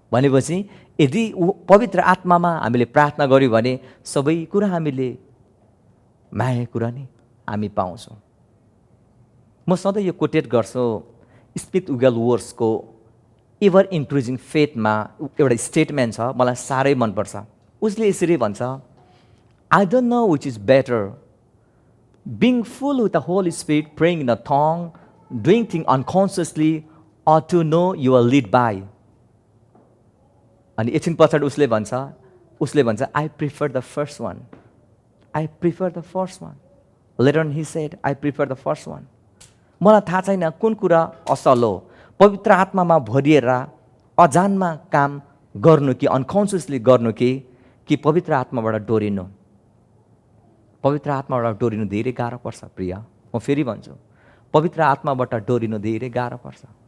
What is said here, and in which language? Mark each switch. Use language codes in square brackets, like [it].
[ne] भनेपछि यदि पवित्र आत्मामा हामीले प्रार्थना गऱ्यौँ भने सबै कुरा हामीले मागेको कुरा नि हामी पाउँछौँ। म सधैँ यो कोटेट गर्छु, स्मिथ विगलवर्थको एभर इन्क्रिजिङ फेथमा एउटा स्टेटमेन्ट छ, मलाई साह्रै मनपर्छ। उसले यसरी भन्छ, [en] I don't know which is better, being full with the Holy Spirit, praying in a tongue, doing things unconsciously, or to know you are led by. [ne] अनि एकछिन पछाडि उसले भन्छ [en] I prefer the first one. I prefer the first one. Later on he said, I prefer the first one. [ne] मलाई थाहा छैन कुन कुरा असल हो, पवित्र आत्मामा भरिएर अजानमा काम गर्नु कि अनकन्सियसली गर्नु कि पवित्र आत्माबाट डोरिनु। पवित्र आत्माबाट डोरिनु धेरै गाह्रो पर्छ प्रिय। म फेरि भन्छु, पवित्र आत्माबाट डोरिनु धेरै गाह्रो पर्छ।